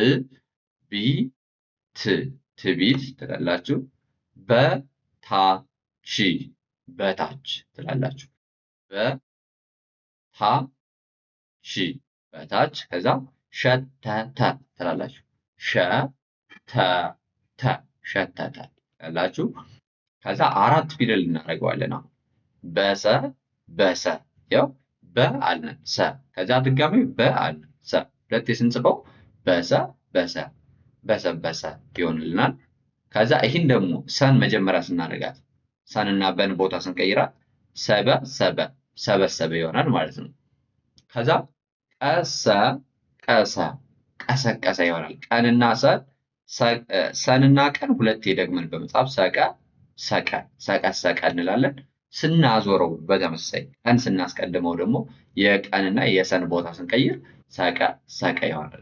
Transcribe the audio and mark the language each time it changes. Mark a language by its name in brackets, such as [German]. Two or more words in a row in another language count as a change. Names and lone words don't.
[Amharic] ትቢት ትቢት ትላላችሁ። በታች በታች ትላላችሁ። በታች በታች። ከዛ ሸተተ ትላላችሁ። ሸተተ ሸተተ ትላላችሁ። ከዛ 4 ፊደል እናደርገዋለን። አሁን በሰ በሰ ያው በ አልን ሰ ከዛ ድጋሚ በ አልን ሰ ሁለቴ ስንጽፈው በሰ በሰ በሰበሰ ይሆንልናል። ከዛ ይህን ደግሞ ሰን መጀመሪያ ስናደርጋት ሰንና በን ቦታ ስንቀይራት ሰበ ሰበ ሰበሰበ ይሆናል ማለት ነው። ከዛ ቀሰ ቀሰ ቀሰቀሰ ይሆናል። ቀንና ሰንና ቀን ሁለቴ ደግመን በመጻፍ ሰቀ ሰቀ ሰቀሰቀ እንላለን። ስናዞረው በተመሳሳይ ቀን ስናስቀድመው ደግሞ የቀንና የሰን ቦታ ስንቀይር ሰቀ ሰቀ ይሆናል።